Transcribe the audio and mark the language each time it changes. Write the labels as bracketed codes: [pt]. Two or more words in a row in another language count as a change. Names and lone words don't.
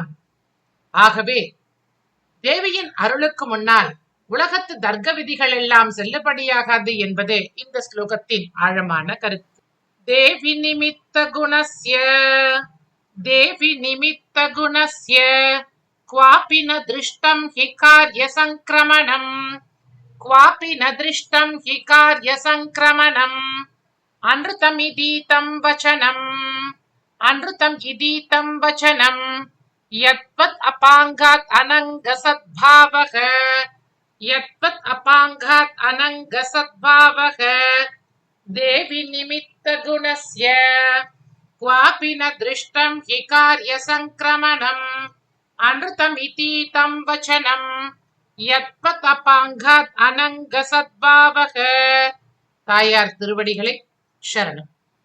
[ta] ஆகவே தேவியின் அருளுக்கு முன்னால் உலகத்து தர்க்க விதிகள் எல்லாம் செல்லுபடியாகாது என்பது இந்த ஸ்லோகத்தின் ஆழமான கருத்து. [sa] देवि निमित्त गुणस्य देवि निमित्त गुणस्य क्वापि न दृष्टं हि कार्य संक्रमणम् क्वापि न दृष्टं हि कार्य संक्रमणम् अनृतमिदीतं वचनम् अनृतम् इदीतं वचनम् यत्वत् अपाङ्गात् अनङ्ग सद्भावः यत्वत् अपाङ्गात् अनङ्ग सद्भावः. देवि निमित्त गुणस्य क्वापि न दृष्टं हि कार्य संक्रमणम् अनृतमिदीतं वचनं यत्वत् अपाङ्गात् अनङ्ग सद्भावः. [ta] தாயார் திருவடிகளை சரணம்.